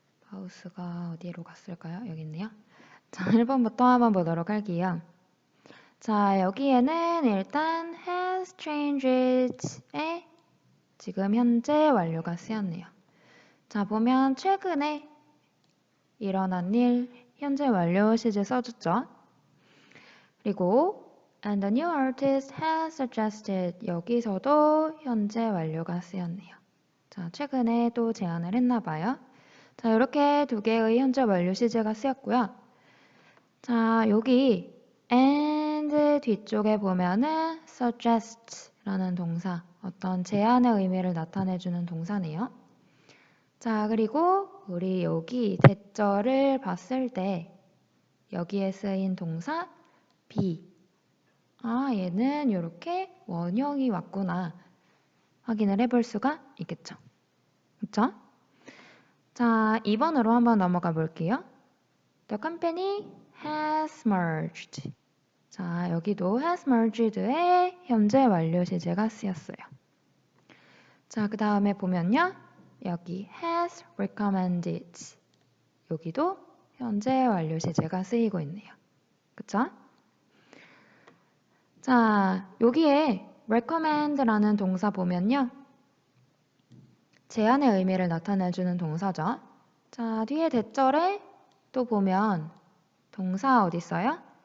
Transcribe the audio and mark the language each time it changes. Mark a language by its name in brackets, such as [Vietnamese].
[Korean] 마우스가 어디로 갔을까요? 여기 있네요. 자, 1번부터 한번 보도록 할게요. 자, 여기에는 일단 has changed에 지금 현재 완료가 쓰였네요. 자, 보면 최근에 일어난 일, 현재 완료 시제 써줬죠. 그리고 [English] and the new artist has suggested [Korean] 여기서도 현재 완료가 쓰였네요. 자, 최근에 또 제안을 했나 봐요. 자, 이렇게 두 개의 현재 완료 시제가 쓰였고요. 자, 여기 and 뒤쪽에 보면은 suggest라는 동사, 어떤 제안의 의미를 나타내주는 동사네요. 자, 그리고 우리 여기 대절을 봤을 때 여기에 쓰인 동사 be. 아, 얘는 이렇게 원형이 왔구나. 확인을 해볼 수가 있겠죠. 그쵸? 자, 2번으로 한번 넘어가 볼게요. [English] The company has merged. [Korean] 자, 여기도 has merged의 현재 완료 시제가 쓰였어요. 자, 그 다음에 보면요. 여기 [English] has recommended. [Korean] 여기도 현재 완료 시제가 쓰이고 있네요. 그쵸? 자, 여기에 recommend라는 동사 보면요. 제안의 의미를 나타내주는 동사죠. 자, 뒤에 대절에 또 보면 동사 어디 있어요?